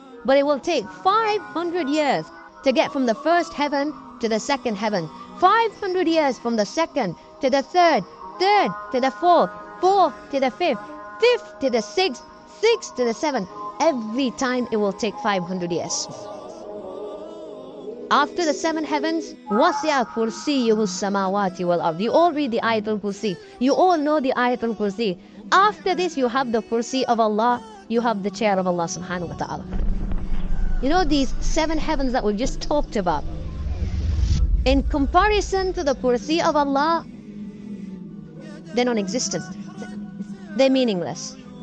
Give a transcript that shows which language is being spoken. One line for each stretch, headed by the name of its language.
English: But it will take 500 years to get from the first heaven to the second heaven. 500 years from the second to the third, third to the fourth, fourth to the fifth, fifth to the sixth, sixth to the seventh. Every time it will take 500 years. After the 7 heavens,
Arabic: وَسِعَ كُرْسِيُّهُ السَّمَاوَاتِ وَالْأَرْضِ.
English: You all read the Ayat al-Kursi. You all know the Ayat al-Kursi. After this, you have the Kursi of Allah. You have the chair of Allah subhanahu wa ta'ala. You know these 7 heavens that we just talked about, in comparison to the Kursi of Allah, they're non-existent. They're meaningless.